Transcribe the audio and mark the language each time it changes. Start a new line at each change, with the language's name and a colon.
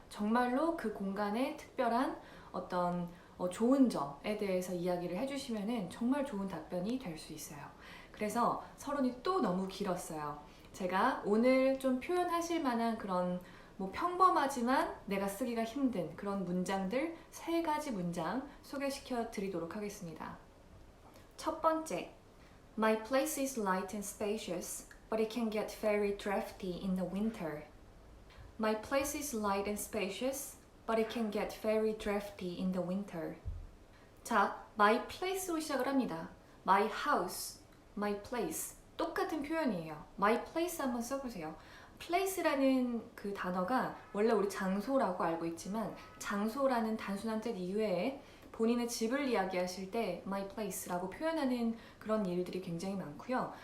Korean: 정말로 그 공간의 특별한 어떤 좋은 점에 대해서 이야기를 해주시면은 정말 좋은 답변이 될 수 있어요. 그래서 서론이 또 너무 길었어요. 제가 오늘 좀 표현하실 만한 그런 평범하지만 내가 쓰기가 힘든 그런 문장들 3가지 문장 소개시켜 드리도록 하겠습니다. 첫 번째,
English: My place is light and spacious, but it can get very drafty in the winter. My place is light and spacious, but it can get very drafty in the winter.
Korean: 자, my place로 시작을 합니다.
English: My house, my place.
Korean: 똑같은 표현이에요.
English: My place
Korean: 한번 써보세요. place라는 그 단어가 원래 우리 장소라고 알고 있지만 장소라는 단순한 뜻 이외에 본인의 집을 이야기하실 때 my place라고 표현하는 그런 일들이 굉장히 많고요.